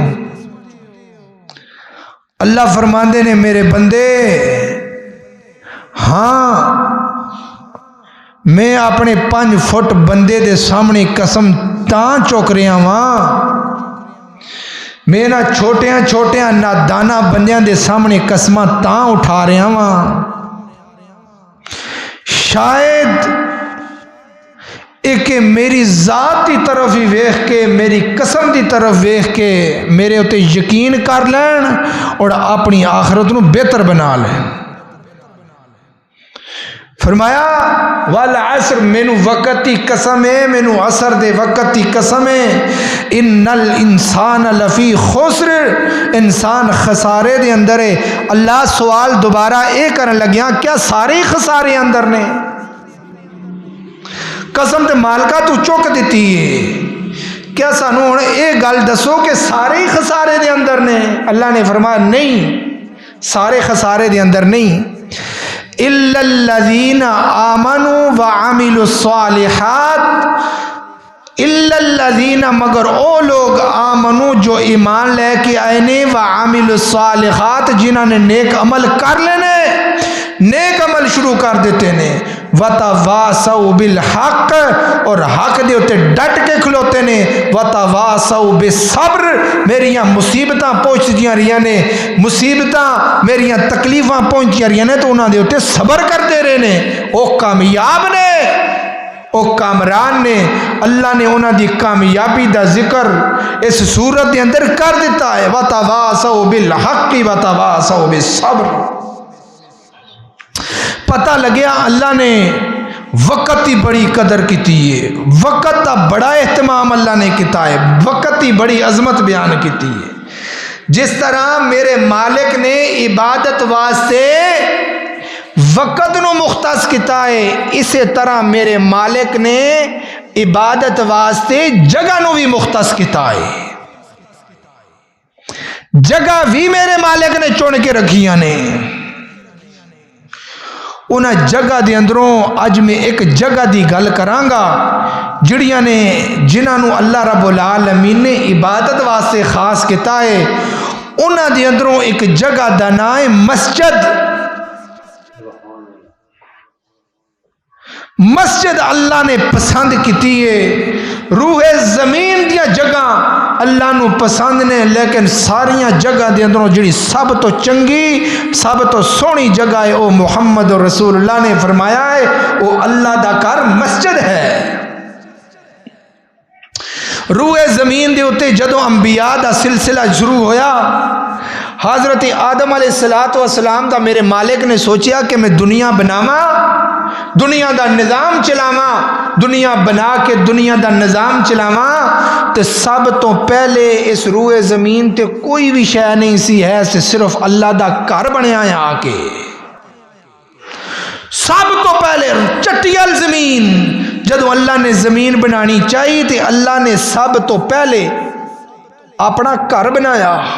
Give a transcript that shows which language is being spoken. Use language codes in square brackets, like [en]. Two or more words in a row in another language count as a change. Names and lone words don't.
[pa] اللہ فرماندے نے میرے بندے، ہاں میں اپنے 5 فٹ بندے دے سامنے قسم تاں چک رہا ہاں، میں نہ چھوٹیاں چھوٹیاں نادانا بندیاں دے سامنے قسماں تاں اٹھا رہا ہاں، شاید ایک میری ذات کی طرف ہی ویخ کے، میری قسم کی طرف ویخ کے میرے اتے یقین کر لین اور اپنی آخرت نو بہتر بنا لین۔ فرمایا والعصر، مینو وقت کی قسم ہے، مینو عصر دے وقت کی قسم ہے، [ar] ان الانسان لفی خسر، [pa] انسان خسارے دے اندر ہے۔ اللہ سوال دوبارہ اے کرن لگیا، کیا سارے خسارے اندر نے؟ قسم تے مالکہ تو چک دیتی ہے، کیا سانو ہن اے گل دسو کہ سارے خسارے دے اندر نے؟ اللہ نے فرمایا نہیں، سارے خسارے دے اندر نہیں، [ar] الا الذین آمنوا وعملوا الصالحات، الا الذین، [pa] مگر او لوگ آمنو جو ایمان لے کے آئے نے، [ar] وعملوا الصالحات [pa] جنہاں نے نیک عمل کر لینے، نیک عمل شروع کر دیتے نے، [ar] وتواصوا بالحق، [pa] اور حق دے اتے ڈٹ کے کھلوتے نے، [ar] وتواصوا بالصبر، [pa] میریاں مصیبتاں پہنچدیاں رہیاں نے، مصیبتاں میریاں تکلیفاں پہنچدیاں رہیاں نے تو انہاں دے اتے صبر کرتے رہے نے، او کامیاب نے، او کامران نے۔ اللہ نے انہاں دی کامیابی دا ذکر اس سورت دے اندر کر دیتا ہے، [ar] وتواصوا بالحق وتواصوا بالصبر۔ [pa] پتہ لگیا اللہ نے وقت کی بڑی قدر کیتی ہے، وقت کا بڑا اہتمام اللہ نے کیتا ہے، وقت کی بڑی عظمت بیان کیتی ہے۔ جس طرح میرے مالک نے عبادت واسطے وقت نو مختص کیتا ہے، اسی طرح میرے مالک نے عبادت واسطے جگہ نو بھی مختص کیتا ہے۔ جگہ بھی میرے مالک نے چن کے رکھیاں نے۔ انہاں جگہ دے اندروں اج میں ایک جگہ دی گل کرانگا جڑیاں نے جنہاں نو اللہ رب العالمین نے عبادت واسطے خاص کیتا ہے، انہاں دے اندروں ایک جگہ دا نام ہے مسجد۔ مسجد اللہ نے پسند کیتی ہے، روح زمین دیا جگہ اللہ نو پسند نے، لیکن ساریاں جگہ دے اندروں جڑی سب تو چنگی سب تو سونی جگہ ہے، او محمد رسول اللہ نے فرمایا ہے او اللہ دا گھر مسجد ہے۔ روح زمین دے اتے جدو انبیاء دا سلسلہ شروع ہویا، حضرت آدم علیہ السلام دا میرے مالک نے سوچیا کہ میں دنیا بناواں، دنیا دا نظام چلاواں، دنیا بنا کے دنیا دا نظام چلاواں، تے سب تو پہلے اس روح زمین تے کوئی بھی شے نہیں سی ہے، صرف اللہ دا گھر بنیا ہے آ کے۔ سب تو پہلے چٹیل زمین، جدو اللہ نے زمین بنانی چاہیے تے اللہ نے سب تو پہلے اپنا گھر بنایا.